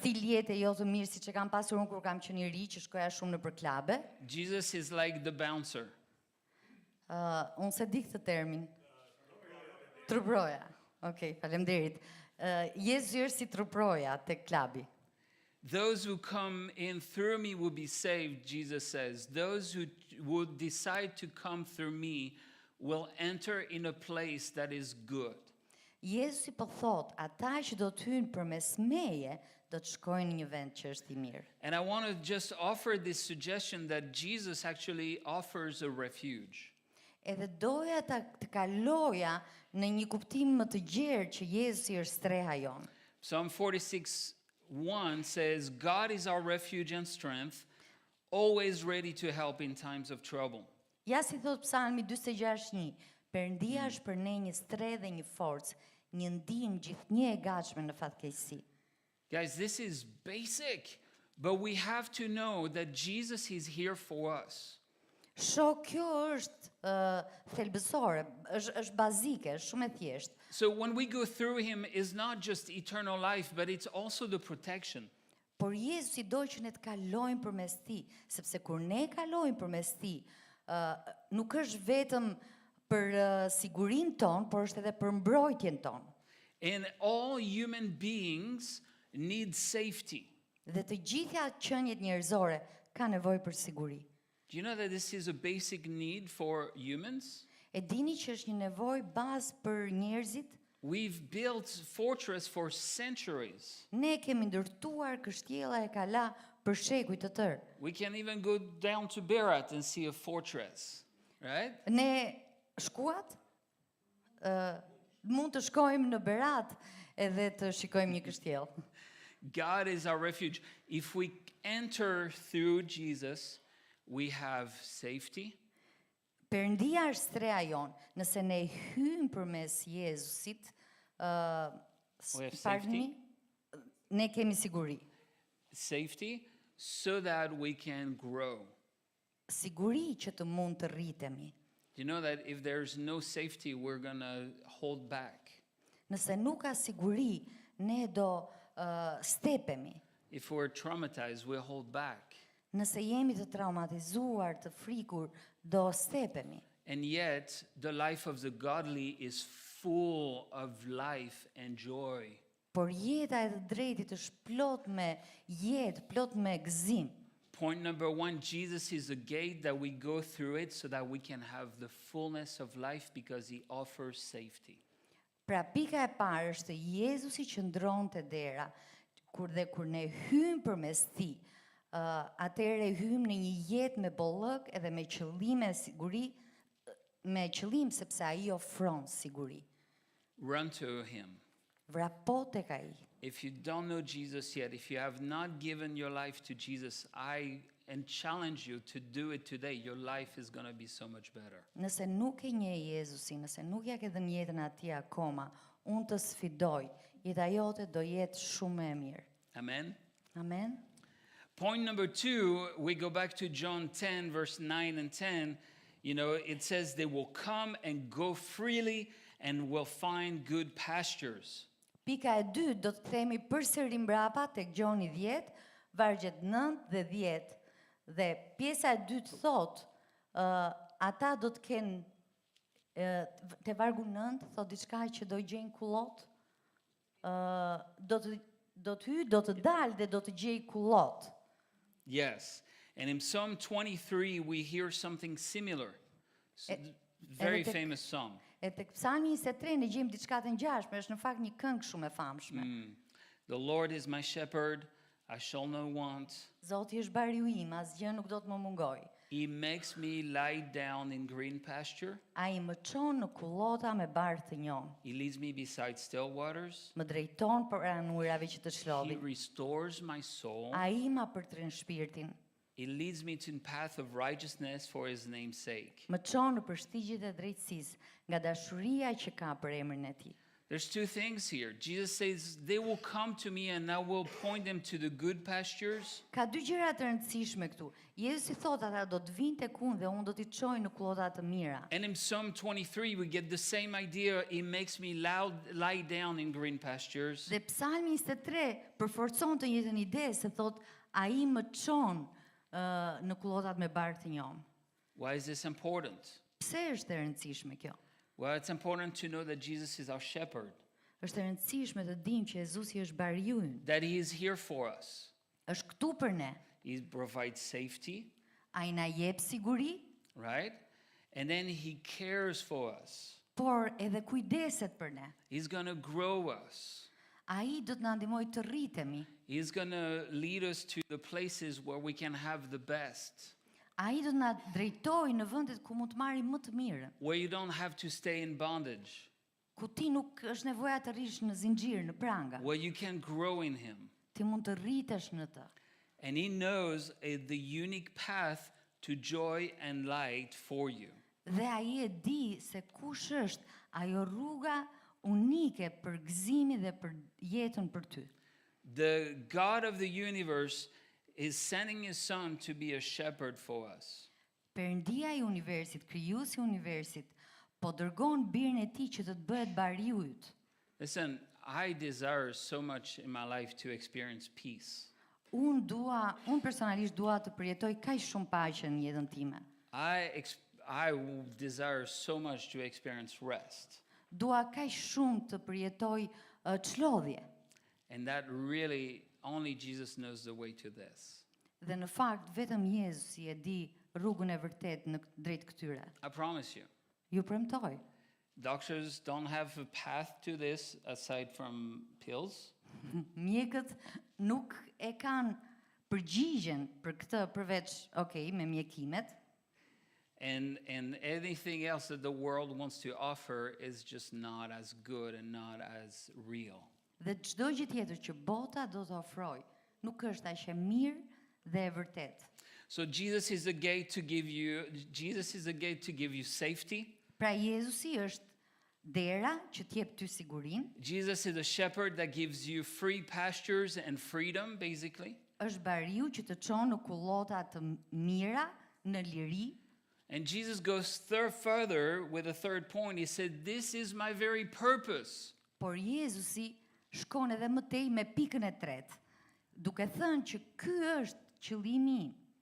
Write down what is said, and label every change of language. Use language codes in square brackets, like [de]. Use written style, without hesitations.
[sq] stil jete jo të mirë siç e kam pasur unë kur kam qenë i ri që shkoja shumë nëpër klabe. [en] Jesus is like the bouncer. [sq] Unë se di këtë termin. Truproja. Okej, faleminderit. Jezusi është si truproja tek klabi. [en] Those who come in through me will be saved, Jesus says. Those who would decide to come through me will enter in a place that is good. [sq] Jezusi po thot, ata që do të hyjnë përmes meje, do të shkojnë në një vend që është i mirë. [en] And I want to just offer this suggestion that Jesus actually offers a refuge. [sq] Edhe doja të kaloja në një kuptim më të gjerë që Jezusi është streha jonë. [en] Psalm 46:1 says, God is our refuge and strength, always ready to help in times of trouble. [sq] Ja si thot Psalmi 46:1, Perëndia është për ne një strehë dhe një forcë, një ndihmë gjithnjë e gatshme në fatkeqësi. [en] Guys, this is basic, but we have to know that Jesus is here for us. [sq] Kjo është thelbësore, është bazike, është shumë e thjeshtë. [en] So when we go through him, it's not just eternal life, but it's also the protection. [sq] Por Jezusi do që ne të kalojmë përmes tij, sepse kur ne kalojmë përmes tij, nuk është vetëm për sigurinë tonë, por është edhe për mbrojtjen tonë. [en] And all human beings need safety. [sq] Dhe të gjitha qeniet njerëzore kanë nevojë për siguri. [en] Do you know that this is a basic need for humans? [sq] E dini që është një nevojë bazë për njerëzit? [en] We've built fortress for centuries. [sq] Ne kemi ndërtuar kështjella e kala për shekuj të tërë. [en] We can even go down to Berat and see a fortress, right? [sq] Ne shkuat, mund të shkojmë në Berat edhe të shikojmë një kështjellë. [en] God is our refuge. If we enter through Jesus, we have safety. [sq] Perëndia është streha jon. Nëse ne hyjmë përmes Jezusit, [en] We have safety. [sq] Ne kemi siguri. [en] Safety so that we can grow. [sq] Siguri që të mund të rritemi. [en] You know that if there's no safety, we're going to hold back. [sq] Nëse nuk ka siguri, ne do stepemi. [en] If we're traumatized, we'll hold back. [sq] Nëse jemi të traumatizuar, të frikur, do stepemi. [en] And yet, the life of the godly is full of life and joy. [sq] Por jeta e të drejtit është plot me jetë, plot me gëzim. [en] Point number 1, Jesus is a gate that we go through it so that we can have the fullness of life because he offers safety. [sq] Pra pika e parë është Jezusi që ndron të dera, kur ne hymë përmes tij, atëherë hymë në një jetë me bollëk edhe me qëllim e siguri, me qëllim sepse ai ofron siguri. [en] Run to him. [sq] Vrapo tek ai. [en] If you don't know Jesus yet, if you have not given your life to Jesus, I challenge you to do it today. Your life is going to be so much better. [sq] Nëse nuk e njeh Jezusin, nëse nuk ja ke dhënë jetën atij akoma, unë të sfidoj, jeta jote do jetë shumë e mirë. [en] Amen. [sq] Amen. [en] Point number 2, we go back to John 10, verse 9 and 10. You know, it says they will come and go freely and will find good pastures. [sq] Pika e 2 do të themi përsëri mbrapa tek Gjoni 10, vargjet 9 dhe 10. Dhe pjesa e dytë thot, ata do të kenë te vargu 9 thot diçka që do gjejnë kullot, do të hyj, do të dalë dhe do të gjej kullot. [en] Yes. And in Psalm 23 we hear something similar. Very famous psalm. [sq] E tek Psalmi 23 ne gjejmë diçka të ngjashme, është në fakt një këngë shumë e famshme. [en] The Lord is my shepherd, I shall not want. [sq] Zoti është bariu im, asgjë nuk do të më mungoj. [en] He makes me lie down in green pasture. [sq] Ai më çon në kullota me barë të njon. [en] He leads me beside still waters. [sq] Më drejton pranë ujrave që të [en] He [sq] shlodhin. [en] restores my soul. [sq] Ai ma përtrin shpirtin. [en] He leads me to the path of righteousness for his name's sake. [sq] Më çon në përshtigjet e drejtësisë, nga dashuria që ka për emrin e tij. [en] There's two things here. Jesus says, they will come to me and I will point them to the good pastures. [sq] Ka dy gjëra të rëndësishme këtu. Jezusi thotë ata do të vinë tek unë dhe unë do t'i çoj në kullota të mira. [en] And in Psalm 23, we get the same idea. He makes me lie down in green pastures. [sq] Dhe Psalmi 23 përforcon të njëjtën ide se thotë ai më çon në kullotat me barë të njon. [en] Why is this important? [sq] Pse është e rëndësishme kjo? [en] Well, it's important to know that Jesus is our shepherd, [sq] Është e rëndësishme të dimë që Jezusi është bariu ynë. [en] that he is here for us. [sq] Është këtu për ne. [en] He provides safety, [sq] Ai na jep siguri, [en] right? And then he cares for us. [sq] por edhe kujdeset për ne. [en] He's going to grow us. [sq] Ai do të na ndihmojë të rritemi. [en] He's going to lead us to the places where we can have the best, [sq] Ai do të na drejtojë në vendet ku mund të marrim më të mirën. [en] where you don't have to stay in bondage, [sq] Ku ti nuk është nevoja të rish në zinxhir, në pranga. [en] where you can grow in him. [sq] Ti mund të rritesh në të. [en] And he knows the unique path to joy and light for you. [sq] Dhe ai e di se kush është ajo rruga unike për gëzimin dhe për jetën për ty. [en] The God of the universe is sending his son to be a shepherd for us. [sq] Perëndia i universit, krijuesi i universit, po dërgon birin e tij që të bëhet bariu yt. [en] Listen, I desire so much in my life to experience peace. [sq] Unë personalisht dua të përjetoj kaq shumë paqe në jetën time. [en] I desire so much to experience rest. [sq] Dua kaq shumë të përjetoj çlodhje. [en] And that really, only Jesus knows the way to this. [sq] Dhe në fakt vetëm Jezusi e di rrugën e vërtetë në drejt këtyre. [en] I promise you. [sq] Ju premtoj. [en] Doctors don't have a path to this aside from pills. [sq] Mjekët nuk e kanë përgjigjen për këtë përveç, me mjekimet. [en] And anything else that the world wants to offer is just not as good and not as real. [sq] Dhe çdo gjë tjetër që bota do të ofrojë nuk është aq e mirë dhe e vërtetë. [en] So Jesus is a gate to give you safety. [sq] Pra Jezusi është dera që t'jep ty sigurinë. [en] Jesus is a shepherd that gives you free pastures and freedom, basically. [sq] Është bariu që të çon në kullota të mira, në liri. [en] And Jesus goes further with a third point. He said, "This is my very purpose." [sq] Por Jezusi shkon edhe më tej me pikën e tretë, duke thënë që ky është qëllimi im.